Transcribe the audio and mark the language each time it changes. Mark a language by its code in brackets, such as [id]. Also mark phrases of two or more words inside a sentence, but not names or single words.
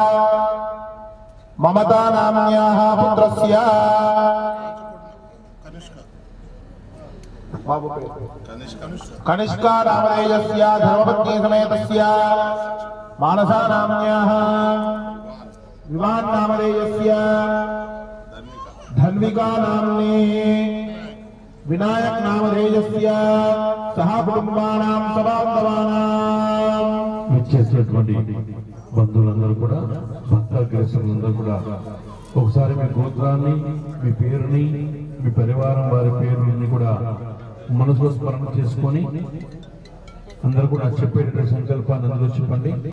[sa] ममता नाम्न्याः पुत्रस्य कनिष्का नामधेयस्य धर्मपत्नी समेतस्य मानसा नाम्न्याः विवान् नामधेयस्य धन्विका नाम्नी विनायक नामधेयस्य सह कुटुंबानां सबान्धवानां [te] వచ్చేసినటువంటి బంధువులందరూ కూడా భక్తాగ్రేసులందరూ కూడా ఒకసారి మీ గోత్రాన్ని మీ పేరుని మీ పరివారం వారి పేరుని కూడా మనసులో స్మరణ చేసుకొని అందరూ కూడా చెప్పేటటువంటి సంకల్పాన్ని అందరూ చెప్పండి